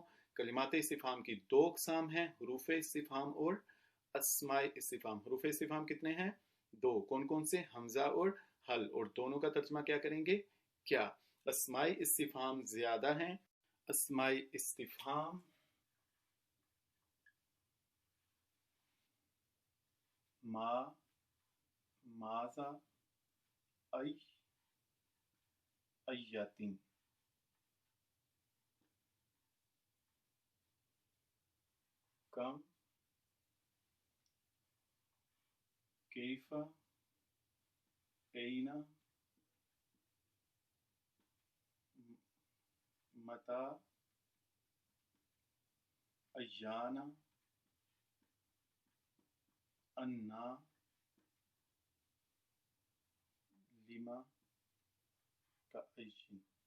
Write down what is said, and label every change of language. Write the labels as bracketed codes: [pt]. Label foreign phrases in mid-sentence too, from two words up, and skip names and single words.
[ur] کلمات استفہام کی دو اقسام ہیں، حروف استفہام اور اسماء استفہام. حروف استفہام کتنے ہیں؟ دو. کون کون سے؟ حمزہ اور حل. اور دونوں کا ترجمہ کیا کریں گے؟ کیا. اسماء استفہام زیادہ ہیں. اسماء استفہام [ar] ما، ماذا، ای، ایاتین. کم، کیف، این، متا، ایانا، انا، لما، کأین.